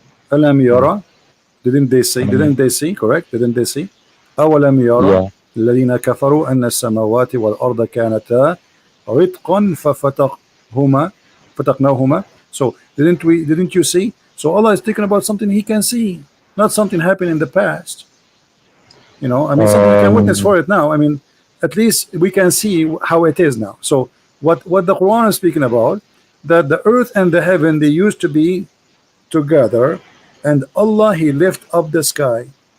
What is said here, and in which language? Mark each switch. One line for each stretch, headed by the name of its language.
English: Alam yara, didn't they see? Didn't they see? Correct? Didn't they see?
Arabic: أولم يرى الذين كفروا أن السماوات والأرض كانتا رتقا فتقناهما.
English: So didn't you see? So Allah is speaking about something He can see, not something happened in the past. I mean, something you can witness for it now. I mean, at least we can see how it is now. So what the Quran is speaking about, that the earth and the heaven, they used to be together, and Allah, He lift up the sky.